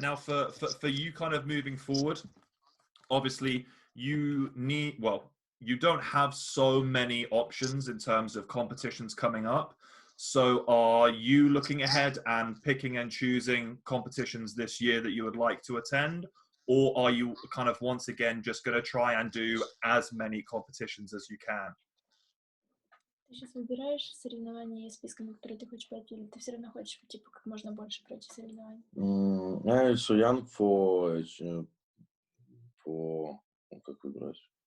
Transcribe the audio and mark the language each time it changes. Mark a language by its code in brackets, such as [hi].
[en] Now, for you kind of moving forward, obviously you don't have so many options in terms of competitions coming up. So are you looking ahead and picking and choosing competitions this year that you would like to attend? Or are you kind of once again just going to try and do as many competitions as you can? [ru] Ты сейчас выбираешь соревнования из списка, на которые ты хочешь пойти, или ты все равно хочешь, типа, как можно больше пройти соревнований? [en] I'm so young for [ru] как выбрать?